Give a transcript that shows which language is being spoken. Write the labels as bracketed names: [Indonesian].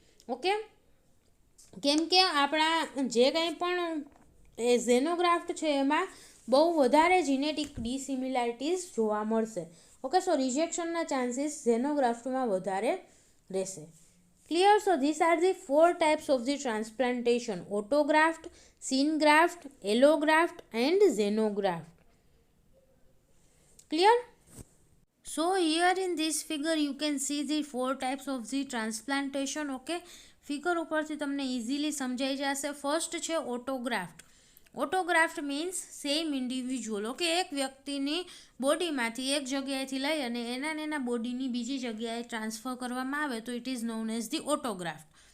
[Gujarati] Okay, કેમ કે આપણા જે કંઈ પણ એ ઝેનોગ્રાફ્ટ છે એમાં બહુ વધારે જીનેટિક ડિસિમિલારિટીઝ જોવા મળશે. ઓકે, સો રિજેક્શનના ચાન્સીસ ઝેનોગ્રાફ્ટમાં વધારે રહેશે. Clear? [English] So this are the 4 types of the transplantation: autograft, syngraft, allograft and xenograft. Clear? So here in this figure you can see the 4 types of the transplantation. [Gujarati] Okay, figure ઉપરથી તમને easily સમજાઈ જશે. First છે ઓટોગ્રાફ્ટ. ઓટોગ્રાફ્ટ means same individual. Okay, એક વ્યક્તિની બોડીમાંથી એક જગ્યાએથી લઈ અને એના બોડીની બીજી જગ્યાએ ટ્રાન્સફર કરવામાં આવે તો [English] It is known as the autograft.